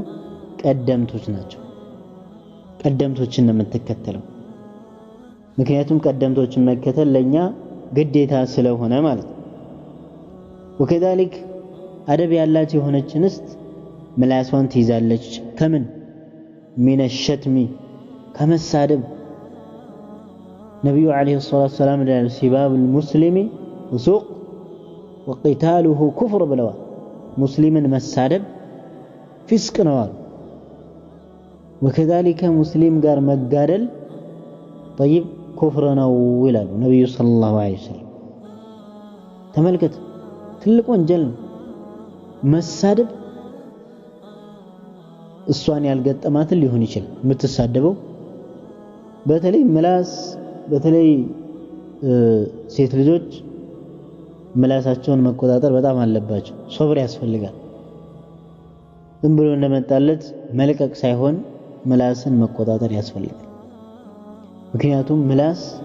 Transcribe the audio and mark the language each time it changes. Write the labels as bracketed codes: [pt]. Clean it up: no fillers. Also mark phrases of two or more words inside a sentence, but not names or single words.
[am] ቀደምቶች ናቸው። ቀደምቶችን ነው የምትከተለው። ምክንያቱም ቀደምቶችን መከተል ለኛ ግዴታ ስለሆነ ማለት ነው። ወከዛሊክ አደብ ያላት የሆነች እንስት ምላሷን ትይዛለች ከምን [ar] من الشتم [am] ከመሳደብ ነብዩ [ar] عليه الصلاة السلام [am] ሲባብ [ar] المسلم فسوق وقتاله كفر [am] ብለዋል ሙስሊምን መሳደብ ፊስቅ ነው አሉ وكذلك ሙስሊም ጋር መጋደል [ar] طيب كفر [am] ነው ይላሉ ነብዩ [ar] صلى الله عليه وسلم [am] ተመልከት ትልቅ ወንጀል መሳደብ እሷን ያልገጠማትን ሊሆን ይችላል የምትሳደበው በተለይ ምላስ በተለይ ሴት ልጆች ምላሳቸውን መቆጣጠር በጣም አለባቸው ሶብር ያስፈልጋል ዝም ብሎ እንደመጣለት መልቀቅ ሳይሆን ምላስን መቆጣጠር ያስፈልጋል ምክንያቱም ምላስ